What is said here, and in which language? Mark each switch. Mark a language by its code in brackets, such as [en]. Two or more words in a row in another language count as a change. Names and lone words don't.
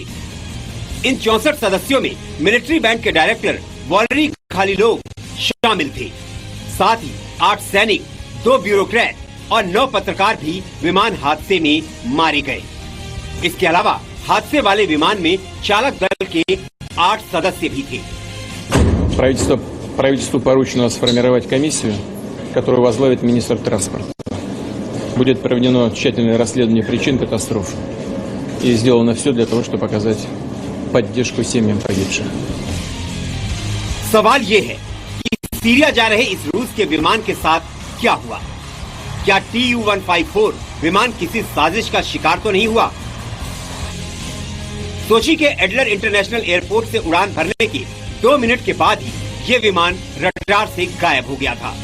[hi] इन 64 सदस्यों में मिलिट्री बैंड के डायरेक्टर वॉलरी खालिलोव शामिल थे। साथ ही 8 सैनिक, 2 ब्यूरोक्रेट और 9 पत्रकार भी विमान हादसे में मारे गए। इसके अलावा हादसे वाले विमान में चालक दल के 8 सदस्य भी थे। [ru] Правительству поручено сформировать комиссию, которую возглавит министр транспорта. Будет проведено тщательное расследование причин катастрофы и сделано все для того, чтобы оказать поддержку семьям погибших. [hi] सवाल ये है कि सीरिया जा रहे इस रूस के विमान के साथ क्या हुआ? क्या Tu-154 विमान किसी साजिश का शिकार तो नहीं हुआ? सोची के एडलर इंटरनेशनल एयरपोर्ट से उड़ान भरने के 2 मिनट के बाद ही ये विमान रडार से गायब हो गया था।